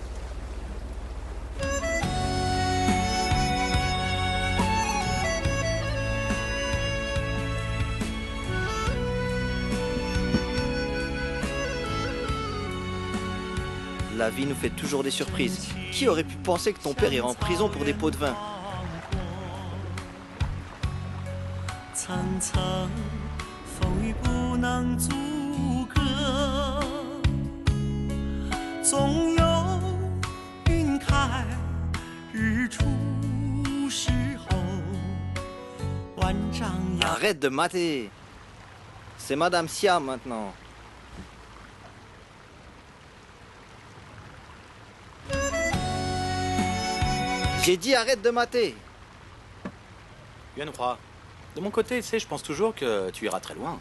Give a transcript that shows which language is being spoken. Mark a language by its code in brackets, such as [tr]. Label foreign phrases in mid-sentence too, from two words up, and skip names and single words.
[fr] La vie nous fait toujours des surprises. Qui aurait pu penser que ton père irait en prison pour des pots de vin? [zh] 层层风雨不能阻隔，总有云开日出时候，万丈遥。 [fr] Arrête de mater. C'est Madame Siam maintenant. J'ai dit arrête de mater. Yuan Hua, de mon côté, tu sais, je pense toujours que tu iras très loin.